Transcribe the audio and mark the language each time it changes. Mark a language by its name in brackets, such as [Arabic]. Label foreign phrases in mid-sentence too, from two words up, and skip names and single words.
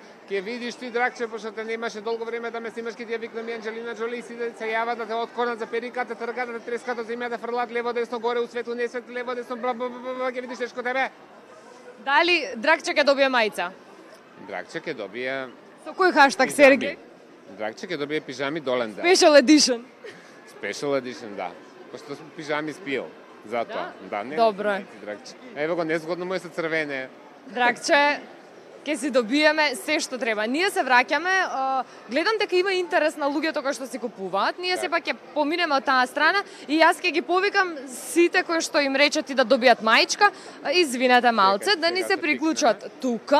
[Macedonian] Ќе видиш ти, Драгче, пошто те немаше долго време да ме снимаш, ќе ти ја викнам и Анџелина Џоли и сите се јават да те откорнат за периката, тргат, да те трескат од земја, да фрлат лево десно горе, у светло, не светло, лево десно, ќе видиш тешко тебе. Дали Драгче ќе добие мајца? Драгче ќе добие. Со кој хаштаг Сергеј? Драгче ќе добие пижами долен ден. [English] Special edition. Special edition, [Macedonian] да. Пошто пижами спил. Затоа. Да, не. Добро е. Драгче. Ево го, незгодно му е се црвене. Драгче, ќе си добиеме се што треба. Ние се враќаме, гледам дека има интерес на луѓето кои што си купуваат. Ние сепак ќе поминеме од таа страна и јас ќе ги повикам сите кои што им речат и да добијат маичка, извинете малце, да ни се приклучат тука.